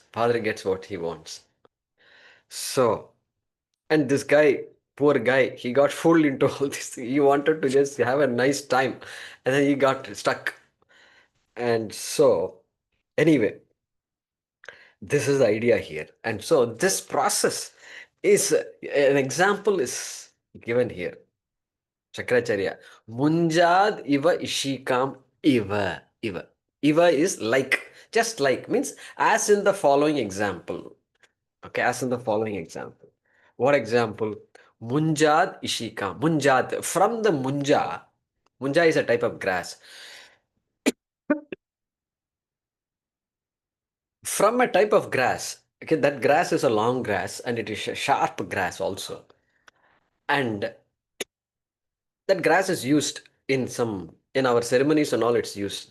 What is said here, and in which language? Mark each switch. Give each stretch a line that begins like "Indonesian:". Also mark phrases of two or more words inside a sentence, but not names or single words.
English: Father gets what he wants. So, and this guy, poor guy, he got fooled into all this. He wanted to just have a nice time. And then he got stuck. And so, anyway, this is the idea here. And so this process is, an example is given here.
Sanskrit: Chakracharya. Munjad iva ishikam iva.
English: Iva is like, just like, means as in the following example. Okay, as in the following example. What example?
Sanskrit: Munjad ishikam. Munjad.
English: From the munja. Munja is a type of grass. From a type of grass. Okay, that grass is a long grass and it is a sharp grass also. And that grass is used in our ceremonies and all, it's used.